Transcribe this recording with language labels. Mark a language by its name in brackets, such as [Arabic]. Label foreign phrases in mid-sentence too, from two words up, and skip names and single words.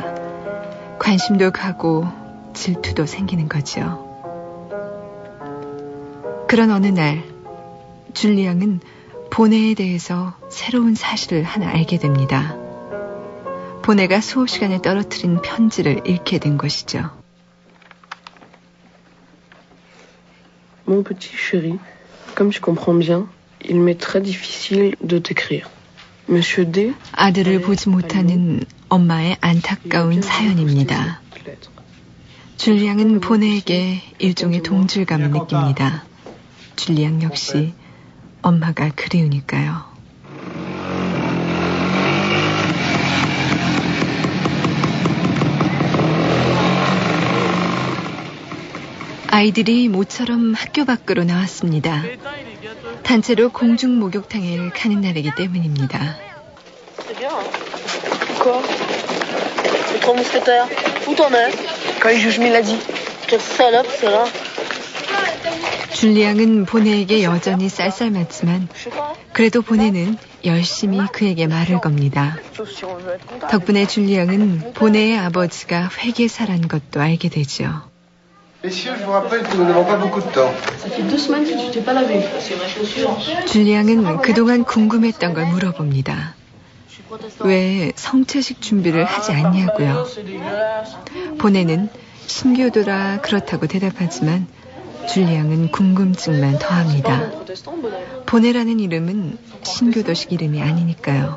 [Korean] 관심도 가고 질투도 생기는 거죠. 그런 어느 날 줄리앙은 보네에 대해서 새로운 사실을 하나 알게 됩니다. 보네가 수업 시간에 떨어뜨린 편지를 읽게 된 것이죠. [French] Mon petit chéri, comme tu comprends bien, il m'est très difficile de t'écrire. Monsieur D. [Korean] 아들을 보지 못하는 엄마의 안타까운 사연입니다. 줄리앙은 보네에게 일종의 동질감을 느낍니다. 줄리앙 역시 엄마가 그리우니까요. 아이들이 모처럼 학교 밖으로 나왔습니다. 단체로 공중 목욕탕에 가는 날이기 때문입니다. [French] Quoi? Les trois mousquetaires. Où t'en es? Quand les juges me l'a dit. Quelle salope, celle-là. [Korean] 줄리앙은 보네에게 여전히 쌀쌀맞지만 그래도 보네는 열심히 그에게 말을 겁니다. 덕분에 줄리앙은 보네의 아버지가 회계사란 것도 알게 되죠. [French] Messieurs, je vous rappelle que nous n'avons pas beaucoup de temps. Ça fait 2 semaines que tu t'es pas lavé. C'est ma chaussure. [Korean] 줄리앙은 그동안 궁금했던 걸 물어봅니다. 왜 성체식 준비를 하지 않냐고요. 보네는 신교도라 그렇다고 대답하지만 줄리앙은 궁금증만 더합니다. 보네라는 이름은 신교도식 이름이 아니니까요.